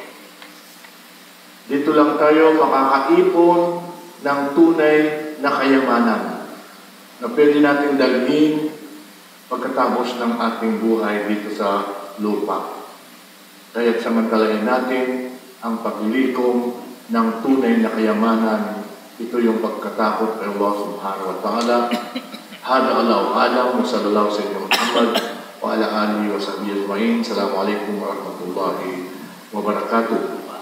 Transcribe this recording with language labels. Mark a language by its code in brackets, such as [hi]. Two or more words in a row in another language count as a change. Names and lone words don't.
[tl] Dito lang tayo makakaipon ng tunay na kayamanan na pwede natin dalhin pagkatapos ng ating buhay dito sa lupa. Kaya't samantalahin natin ang paglilikom ng tunay na kayamanan. Ito yung pagkatakot kay Allah [ar] سبحانه وتعالى. هذا الله أعلم وصلى الله سيدنا محمد وعلى آله وصحبه أجمعين. السلام عليكم ورحمة الله وبركاته.